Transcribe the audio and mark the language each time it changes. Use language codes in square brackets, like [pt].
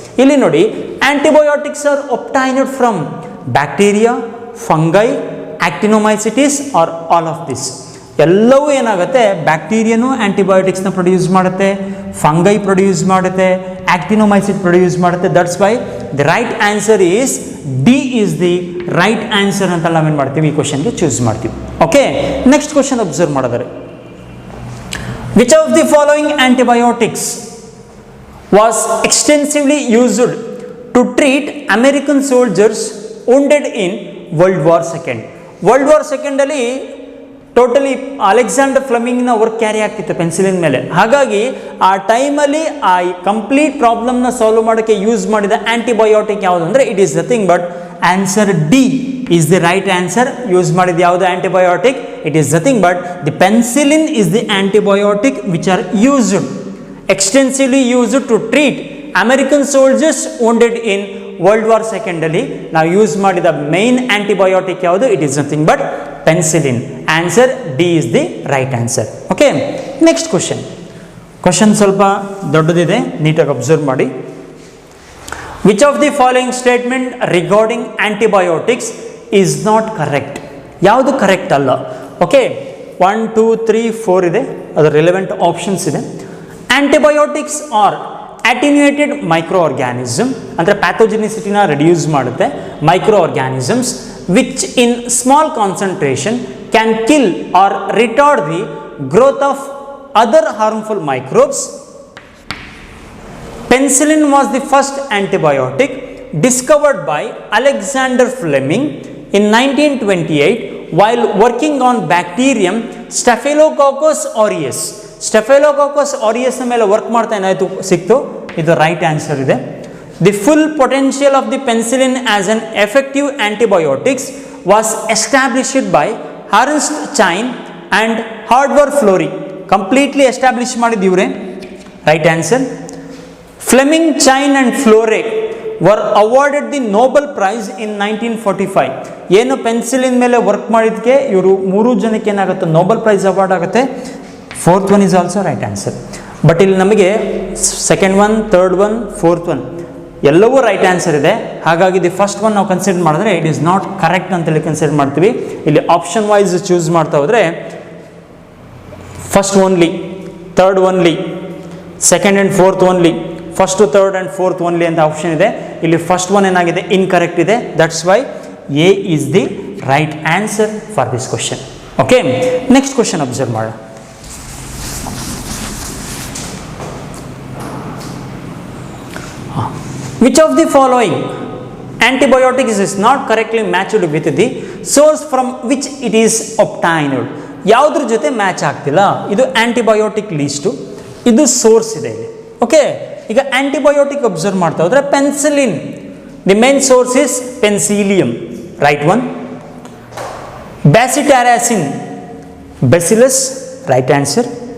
[kn] ಇಲ್ಲಿ ನೋಡಿ, [en] antibiotics are obtained from bacteria, fungi, actinomycetes or all of this. [kn] ಎಲ್ಲವೂ ಏನಾಗುತ್ತೆ, ಬ್ಯಾಕ್ಟೀರಿಯಾನು ಆಂಟಿಬಯೋಟಿಕ್ಸ್ನ ಪ್ರೊಡ್ಯೂಸ್ ಮಾಡುತ್ತೆ, ಫಂಗೈ ಪ್ರೊಡ್ಯೂಸ್ ಮಾಡುತ್ತೆ, ಆಕ್ಟಿನೋಮೈಸಿಟ್ ಪ್ರೊಡ್ಯೂಸ್ ಮಾಡುತ್ತೆ. [en] that's why the right answer is D is the right answer [kn] ಅಂತ ನಾವೇನು ಮಾಡ್ತೀವಿ, ಈ ಕ್ವಶನ್ಗೆ ಚೂಸ್ ಮಾಡ್ತೀವಿ. ಓಕೆ, ನೆಕ್ಸ್ಟ್ ಕ್ವಶನ್ ಅಬ್ಸರ್ವ್ ಮಾಡಿದರೆ, [en] which of the following antibiotics was extensively used to treat American soldiers wounded in World War II? [kn] World War II ಅಲ್ಲಿ totally Alexander ಫ್ಲೆಮಿಂಗ್ನ work carry ಆಗ್ತಿತ್ತು penicillin ಮೇಲೆ. ಹಾಗಾಗಿ ಆ ಟೈಮಲ್ಲಿ ಆ ಕಂಪ್ಲೀಟ್ ಪ್ರಾಬ್ಲಮ್ನ ಸಾಲ್ವ್ ಮಾಡೋಕ್ಕೆ use ಮಾಡಿದ ಆಂಟಿಬಯೋಟಿಕ್ ಯಾವುದು ಅಂದರೆ [en] It is nothing but answer D is the right answer. [kn] Use ಮಾಡಿದ ಯಾವುದು antibiotic? [en] It is nothing but the penicillin is the antibiotic which are used, extensively used to treat American soldiers wounded in World War II [kn] ಅಲ್ಲಿ ನಾವು use ಮಾಡಿದ main antibiotic ಯಾವುದು? [en] It is nothing but penicillin. Answer D is the right answer. [kn] Okay, next question ಸ್ವಲ್ಪ ದೊಡ್ಡದಿದೆ, ನೀಟಾಗಿ observe ಮಾಡಿ. [en] Which of the following statement regarding antibiotics is not correct? [kn] ಯಾವುದು correct ಅಲ್ಲ? ಓಕೆ, 1, 2, 3, 4 ಇದೆ, ಅದರ ರಿಲೆವೆಂಟ್ ಆಪ್ಷನ್ಸ್ ಇದೆ. [en] antibiotics are attenuated micro organism, [kn] ಅಂದರೆ ಪ್ಯಾಥೋಜೆನಿಸಿಟಿನ ರಿಡ್ಯೂಸ್ ಮಾಡುತ್ತೆ. [en] Micro organisms which in small concentration can kill or retard the growth of other harmful microbes. Penicillin was the first antibiotic discovered by Alexander Fleming in 1928 while working on bacterium Staphylococcus aureus. [kn] Staphylococcus aureus ಮೇಲೆ work ಮಾಡ್ತಾ ಏನಾಯಿತು, ಸಿಕ್ತು. ಇದು right answer ಇದೆ. [en] The full potential of the penicillin as an effective antibiotics was established by Ernst Chain and Howard Florey. [kn] Completely establish ಮಾಡಿದ್ದೀವ್ರೆ. Right answer. [en] Fleming, Chine and Flore were awarded the Nobel Prize in 1945. [kn] ಏನು penicillin ಮೇಲೆ work ಮಾಡಿದ್ದಕ್ಕೆ ಇವರು 3 ಜನಕ್ಕೆ ಏನಾಗುತ್ತೆ, Nobel prize award ಆಗುತ್ತೆ. [en] 4th one is also right answer. [kn] But ಇಲ್ಲಿ ನಮಗೆ 2nd one, 3rd one, 4th one ಎಲ್ಲವೂ ರೈಟ್ ಆನ್ಸರ್ ಇದೆ. ಹಾಗಾಗಿ ದಿ ಫಸ್ಟ್ ಒನ್ ನಾವು ಕನ್ಸಿಡರ್ ಮಾಡಿದ್ರೆ [en] it is not correct [kn] ಅಂತೇಳಿ ಕನ್ಸಿಡರ್ ಮಾಡ್ತೀವಿ. ಇಲ್ಲಿ ಆಪ್ಷನ್ ವೈಸ್ ಚೂಸ್ ಮಾಡ್ತಾ ಹೋದರೆ first only, third only, second and fourth only, first, third and fourth only ಅಂತ ಆಪ್ಷನ್ ಇದೆ. ಇಲ್ಲಿ ಫಸ್ಟ್ ಒನ್ ಏನಾಗಿದೆ, ಇನ್ಕರೆಕ್ಟ್ ಇದೆ. [en] That's why A is the right answer for this question. [kn] Okay, next question observe ಮಾಡೋಣ. [en] Which of the following antibiotics is not correctly matched with the source from which it is obtained. [kn] ಯಾವುದ್ರ ಜೊತೆ match ಆಗ್ತಿಲ್ಲ, ಇದು antibiotic list, ಇದು source ಇದೆ ಇಲ್ಲಿ. Okay, ಈಗ antibiotic observe ಮಾಡ್ತಾ ಹೋದ್ರೆ [en] Penicillin, the main source is penicillium, right one. Bacitracin, bacillus, right answer.